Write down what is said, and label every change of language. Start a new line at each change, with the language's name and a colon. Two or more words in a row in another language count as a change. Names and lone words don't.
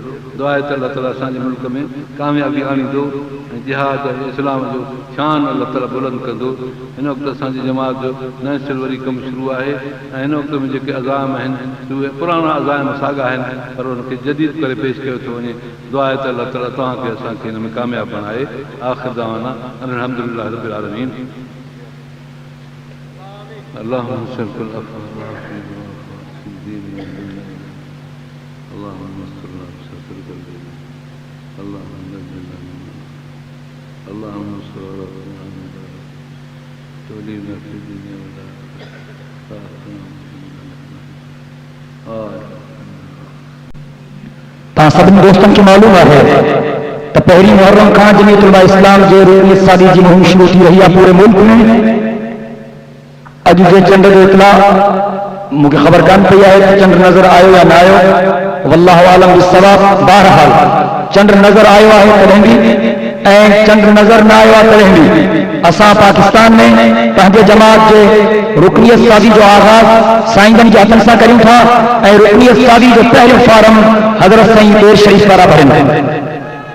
Sindhi: दुआ आहे त अलाह ताला असांजे मुल्क में कामयाबी आणींदो ऐं जिहाद ऐं इस्लाम जो शान अलाह ताला बुलंद कंदो। हिन वक़्तु असांजी जमात जो नएं सिल वरी कमु शुरू आहे ऐं हिन वक़्त में जेके अज़ाम आहिनि उहे पुराणा अज़ाम साॻा आहिनि, पर उनखे जदीद करे पेश कयो थो वञे। दुआ आहे त अलाह ताला तव्हांखे असांखे हिन में कामयाबु बणाए।
Arabic: آخر دعوانا الحمد لله رب العالمين. اللهم صل على اللهم استرنا بستر قلبنا، اللهم نجنا اللهم انصر ربنا تولينا في الدنيا والآخرة।
Sindhi: सभिनी दोस्तनि खे मालूम आहे त पहिरीं मुहर्रम खां जमीयत उलमा इस्लाम जे रुकनियत सादी जी मुहिम शुरू थी रही आहे पूरे मुल्क में। अॼु जे चंड जो इतला मूंखे ख़बर कान पई आहे त चंड नज़र आयो या न आयो,
Arabic: والله أعلم بالصواب.
Sindhi: बहरहाल चंड नज़र आयो आहे तॾहिं बि ऐं चंड नज़र न आयो आहे तॾहिं बि असां पाकिस्तान में पंहिंजे जमात जे रुकनियत सादी जो आगाज़ साईंजन जे हथनि सां करियूं था ऐं रुकनियत सादी जो पहिरियों फारम हज़रत साईं पेर शरीफ़ वारा भरनि।